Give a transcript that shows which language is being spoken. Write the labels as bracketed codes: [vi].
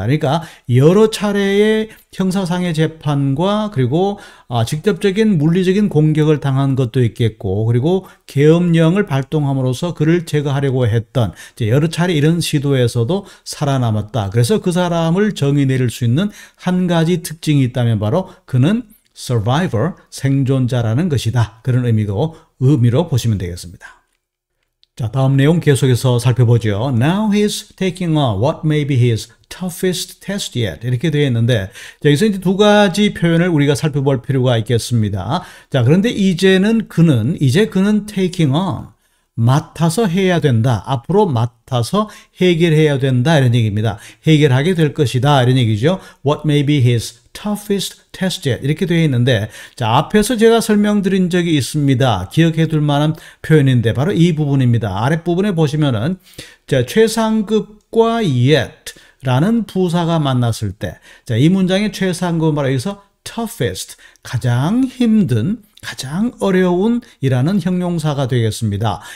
[ko] 그러니까 여러 차례의 형사상의 재판과 그리고 직접적인 물리적인 공격을 당한 것도 있겠고, 그리고 계엄령을 발동함으로써 그를 제거하려고 했던 여러 차례 이런 시도에서도 살아남았다. 그래서 그 사람을 정의 내릴 수 있는 한 가지 특징이 있다면 바로 그는 survivor, 생존자라는 것이다. 그런 의미로 보시면 되겠습니다. 자, 다음 내용 계속해서 살펴보죠. [en] Now he's taking on what may be his toughest test yet. [ko] 이렇게 되어 있는데, 자, 여기서 이제 두 가지 표현을 우리가 살펴볼 필요가 있겠습니다. 자, 그런데 이제 그는 [en] taking on, [ko] 맡아서 해야 된다. 앞으로 맡아서 해결해야 된다. 이런 얘기입니다. 해결하게 될 것이다. 이런 얘기죠. [en] What may be his toughest test yet. [ko] 이렇게 되어 있는데, 자, 앞에서 제가 설명드린 적이 있습니다. 기억해 둘 만한 표현인데, 바로 이 부분입니다. 아랫부분에 보시면은, 자, 최상급과 yet 라는 부사가 만났을 때, 자, 이 문장의 최상급은 바로 여기서 toughest, 가장 힘든, 가장 어려운 이라는 형용사가 되겠습니다.